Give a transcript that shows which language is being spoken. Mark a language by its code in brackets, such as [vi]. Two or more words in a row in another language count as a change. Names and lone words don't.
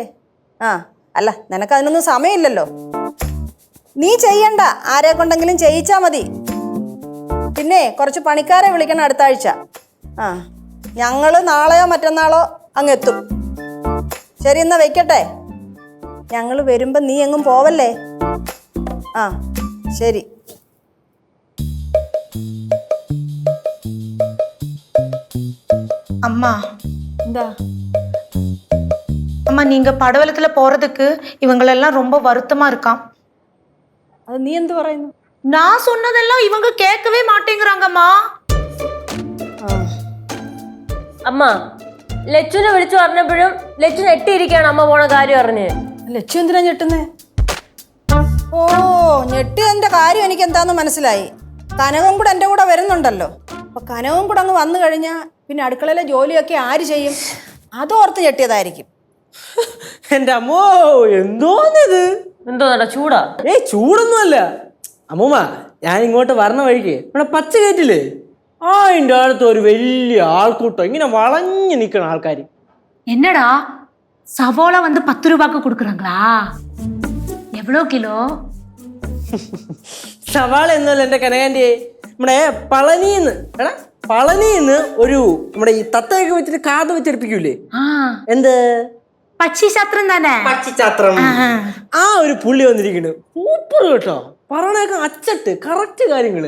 [ml] ആ അല്ല, നിനക്കതിനൊന്നും സമയമില്ലല്ലോ. നീ ചെയ്യണ്ട, ആരെ കൊണ്ടെങ്കിലും ചെയ്യിച്ചാൽ മതി. പിന്നെ കുറച്ച് പണിക്കാരെ വിളിക്കണം അടുത്ത ആഴ്ച. ആ ഞങ്ങൾ നാളെയോ മറ്റന്നാളോ അങ്ങ് എത്തും. ശരി, എന്നാ വെക്കട്ടെ. ഞങ്ങൾ വരുമ്പം നീ എങ്ങും പോവല്ലേ. ആ ശരി. [ta] அம்மா [ml] എന്താ? [ta] அம்மா நீங்க படவலத்துல போறதுக்கு இவங்களெல்லாம் ரொம்ப வருத்தமா இருக்காம். [ml] അത് നീ എന്ത് പറയുന്നു? [ta] நான் சொன்னதெல்லாம் இவங்க கேட்கவே மாட்டேங்கிறாங்கம்மா. [ml] അമ്മ ലച്ചുനെ വിളിച്ചു പറഞ്ഞപ്പോഴും ലച്ചു ഞെട്ടിയിരിക്കുകയാണ് അമ്മ പോണ കാര്യം അറിഞ്ഞ്. ലച്ചു എന്തിനാ ഞെട്ടുന്നേ? ഓ, ഞെട്ടിയതിന്റെ കാര്യം എനിക്ക് എന്താന്ന് മനസ്സിലായി. കനകം കൂടെ എൻ്റെ കൂടെ വരുന്നുണ്ടല്ലോ. അപ്പൊ കനകം കൂടെ അങ്ങ് വന്നു കഴിഞ്ഞാൽ പിന്നെ അടുക്കളയിലെ ജോലിയൊക്കെ ആര് ചെയ്യും? അതോർത്ത് ഞെട്ടിയതായിരിക്കും. എന്റെ അമ്മോ, എന്തോന്നിത്? എന്തോന്നടാ ചൂടാ? ചൂടൊന്നുമല്ല അമ്മൂമ്മ. ഞാൻ ഇങ്ങോട്ട് വരണ വഴിക്ക് ഇവിടെ പച്ച കയറ്റില്ലേ, അതിൻ്റെ അടുത്ത് ഒരു വലിയ ആൾക്കൂട്ടം ഇങ്ങനെ വളഞ്ഞു നിൽക്കണ ആൾക്കാർ. [ta] என்னடா சவோலா வந்து 10 ரூபாய்க்கு கொடுக்குறாங்களா? எவ்வளோ கிலோ? [ml] സവാള എന്നല്ല എൻ്റെ കനകാൻ്റെ, നമ്മുടെ പളനിന്ന് ഒരു നമ്മുടെ ഈ തത്തയൊക്കെ വെച്ചിട്ട് കാത് വെച്ചെടുപ്പിക്കൂലേ, എന്ത് പക്ഷിശാസ്ത്രം തന്നെ. പക്ഷിശാസ്ത്രം. ആ ഒരു പുള്ളി വന്നിരിക്കുന്നു. സൂപ്പർ കേട്ടോ, പറയണൊക്കെ അച്ചട്ട് കറക്റ്റ് കാര്യങ്ങള്.